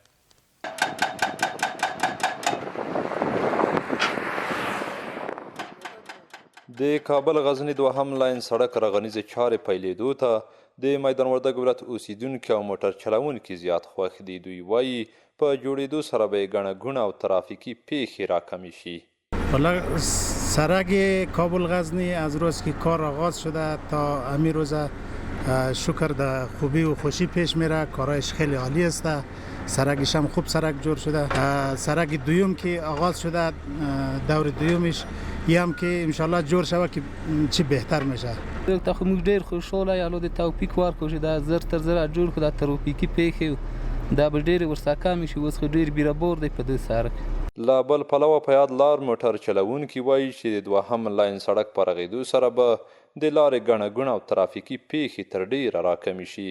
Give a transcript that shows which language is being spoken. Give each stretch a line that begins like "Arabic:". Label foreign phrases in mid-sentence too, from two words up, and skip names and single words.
Pashto: د کابل غزني دوهم لاین سړک رغنیزې چارې پیلېدو ته د میدان وردګ ولایت اوسیدونکي او موټر چلوونکي زیات خوښ دي. دوی وایي په جوړېدو سره به یې ګڼه ګوڼه او ترافیکي پیښې راکمې شي.
Persian: حالا سرک کابل غزنی از روز که کار آغاز شده تا همین روز شکر در خوبی و خوشی پیش میره. کارایش خیلی عالی است. سرکش هم خوب سرک جور شده. سرک دوم که آغاز شده دور دومش هم که انشالله جور شود که چی بهتر میشه.
Pashto: تا خو موږ ډیر خوشاله یالو د توفیق ورکړو چې دا زر تر زر جوړ کړو د ترافیکي پیښې دا به ډېرې ورڅخه کمې شي. اوس خو ډېر بیرابور دی په دې سړک. له بل پلوه په یاد لار موټر چلوونکي وایي چې د دوهم لاین سړک په رغېدو سره به د لارې ګڼه ګوڼه او ترافیکي پیښې تر ډېره راکمې شي.